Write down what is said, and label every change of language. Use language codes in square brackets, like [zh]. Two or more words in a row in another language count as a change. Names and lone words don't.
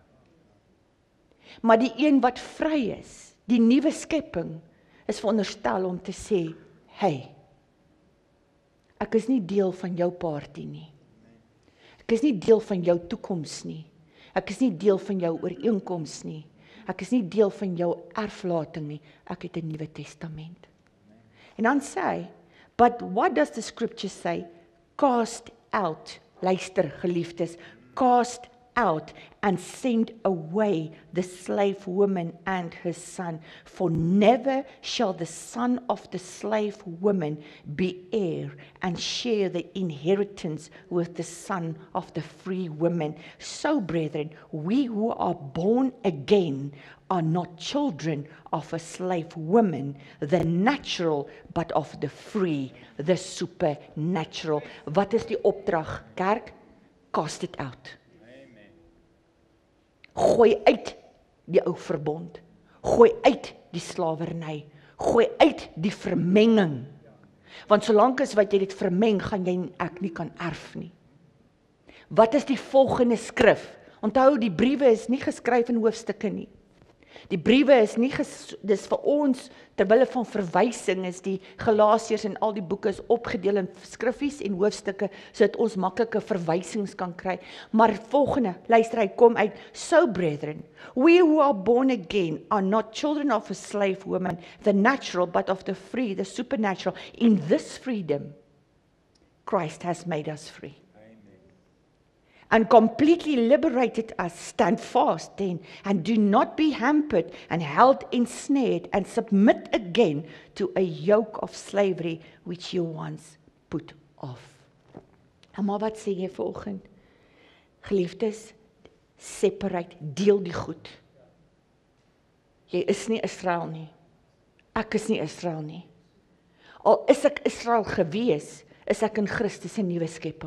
[af] Maar die een wat vry is, die nuwe skepping, is veronderstel om te sê, hey, ek is nie deel van jou party nie. Ek is nie deel van jou toekoms nie. Ek is nie deel van jou ooreenkoms nie. Ek is nie deel van jou erflating nie, ek het 'n Nuwe Testament. En dan sê hy, [en] but what does the scripture say? Cast out, [af] luister geliefdes, [en] cast out and send away the slave woman and her son, for never shall the son of the slave woman be heir and share the inheritance with the son of the free woman. So, brethren, we who are born again are not children of a slave woman, the natural, but of the free, the supernatural. [af] Wat is die opdrag, kerk? [en] Cast it out. [af] Gooi uit die ou verbond, gooi uit die slawerny, gooi uit die vermenging, want solank as wat jy dit vermeng, gaan jy en ek nie kan erf nie. Wat is die volgende skrif? Onthou, die briewe is nie geskryf in hoofstukke nie. Die briewe is nie, dis vir ons, terwille van verwysing, is die Galasiërs en al die boeke is opgedeel in skriffies en hoofstukke, sodat ons maklike verwysings kan kry. Maar volgende, luister, hy kom uit, [en] so brethren, we who are born again are not children of a slave woman, the natural, but of the free, the supernatural. In this freedom, Christ has made us free. and completely liberated us, stand fast then, and do not be hampered and held ensnared, and submit again to a yoke of slavery which you once put off. [af] En maar wat sê jy vanoggend? Geliefdes, separate, deel die goed. Jy is nie Israel nie. Ek is nie Israel nie. Al is ek Israel gewees, is ek in Christus 'n nuwe skepping.